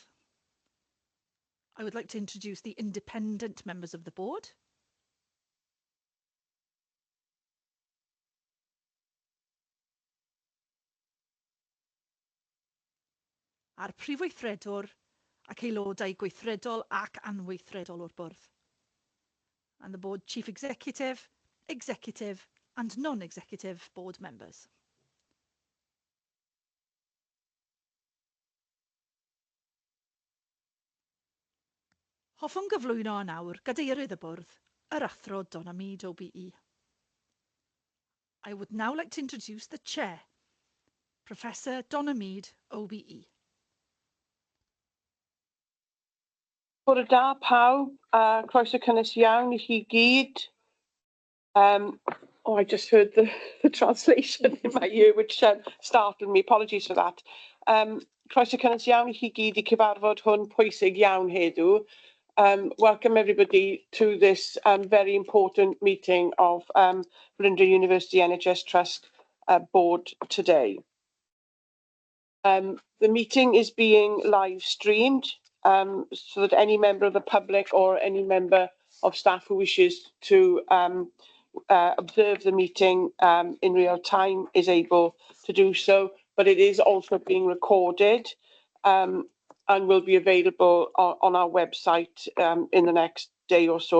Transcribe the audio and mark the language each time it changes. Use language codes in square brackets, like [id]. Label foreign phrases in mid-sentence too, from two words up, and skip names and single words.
[en] I would like to introduce the independent members of the board. [cy] A'r prif weithredwr ac aelodau gweithredol ac anweithredol o'r bwrdd. [en] And the board chief executive, executive and non-executive board members. [cy] Hoffwn gyflwyno nawr gadeirydd y bwrdd, yr athro Donna Mead OBE. [en] I would now like to introduce the chair, Professor Donna Mead OBE. [cy] Bore da pawb, croeso cynnes iawn I chi gyd. [en] I just heard the translation in my ear, which startled me. Apologies for that. [cy] Croeso cynnes iawn I chi gyd I cyfarfod hwn pwysig iawn heddiw. [en] Welcome everybody to this very important meeting of Flinders University NHS Trust board today. The meeting is being live streamed so that any member of the public or any member of staff who wishes to observe the meeting in real time is able to do so, but it is also being recorded and will be available on our website in the next day or so.